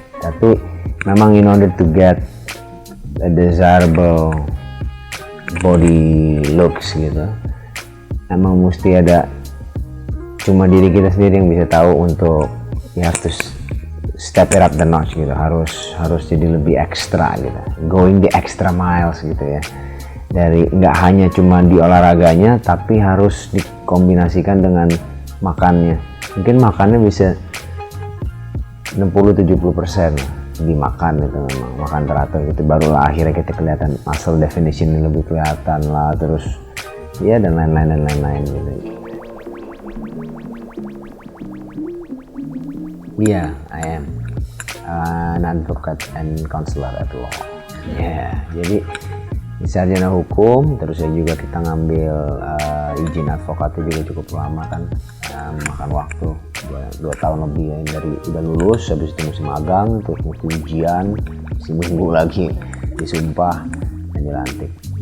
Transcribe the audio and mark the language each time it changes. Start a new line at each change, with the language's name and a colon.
Indonesian: Tapi memang
English: in order to get a desirable body looks
Indonesian: gitu, emang mesti ada, cuma diri kita sendiri yang bisa tahu untuk
English: you have to step it up the notch
Indonesian: gitu, harus jadi lebih ekstra gitu,
English: going the extra miles
Indonesian: gitu ya, dari nggak hanya cuma di olahraganya tapi harus dikombinasikan dengan makannya. Mungkin makannya bisa 60-70% dimakan itu, memang makan teratur gitu, barulah akhirnya kita kelihatan muscle definition lebih kelihatan lah, terus ya dan lain-lain gitu.
English: Yeah, I am an advocate and counselor at law.
Indonesian: Jadi di sarjana hukum, terus ya juga kita ngambil izin advokatnya juga cukup lama kan, makan waktu 2 tahun lebih ya, dari udah lulus, habis itu mesti magang, terus mesti ujian, seminggu lagi disumpah dan dilantik.